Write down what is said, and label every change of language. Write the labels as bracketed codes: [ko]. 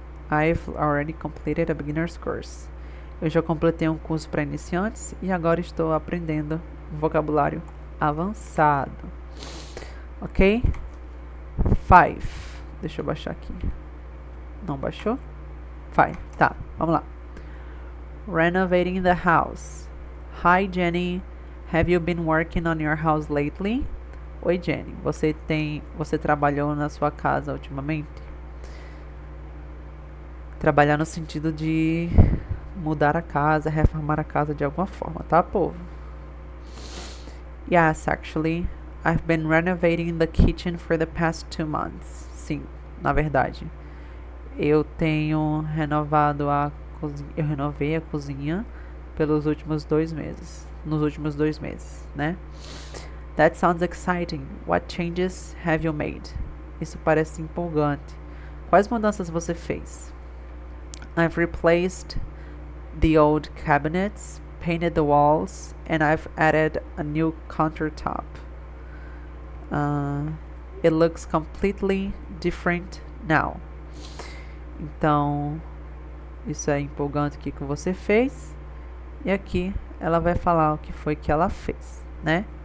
[en] I've already completed a beginner's course. [pt] Eu já completei um curso para iniciantes e agora estou aprendendo um vocabulário avançado. Ok? 5. Deixa eu baixar aqui. Não baixou? 5. Tá, vamos lá. [en] Renovating the house. Hi, Jenny. Have you been working on your house lately? [pt] Oi, Jenny. Você trabalhou na sua casa ultimamente? Trabalhar no sentido de mudar a casa, reformar a casa de alguma forma, tá, povo? [en] Yes, actually, I've been renovating the kitchen for the past 2 months. [pt] Sim, na verdade, eu tenho renovado a cozinha. Eu renovei a cozinha pelos últimos 2 meses. Nos últimos 2 meses, né? [en] That sounds exciting. What changes have you made? [pt] Isso parece empolgante. Quais mudanças você fez? [en] I've replaced the old cabinets, painted the walls, and I've added a new countertop. It looks completely different now. [pt] Então, isso é empolgante o que você fez. E aqui ela vai falar o que foi que ela fez, né?